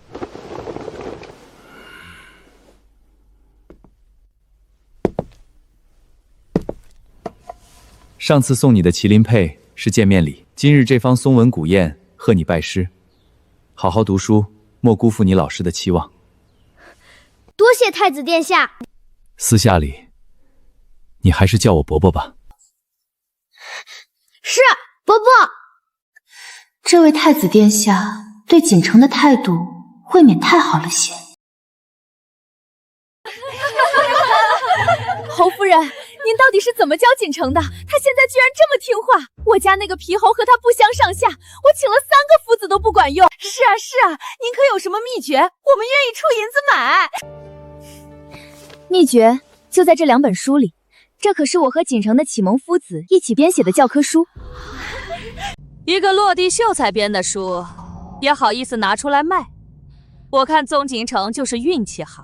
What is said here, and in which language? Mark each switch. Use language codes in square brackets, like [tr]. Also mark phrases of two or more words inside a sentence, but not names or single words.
[zh] 上次送你的麒麟佩是見面禮，今日這方松紋古硯賀你拜師。好好讀書，莫辜負你老師的期望。多謝太子殿下。私下裡，你還是叫我伯伯吧。是，伯伯。這位太子殿下對錦城的態度未免太好了些。侯夫人，您到底是怎麼教錦城的？他現在居然這麼聽話。我家那個皮猴和他不相上下，我請了3個夫子都不管用。是啊是啊，您可有什麼秘訣？我們願意出銀子買。秘訣就在這2本書裡，這可是我和錦城的啟蒙夫子一起編寫的教科書。一個落地秀才編的書，也好意思拿出來賣？我看宗錦城就是運氣好。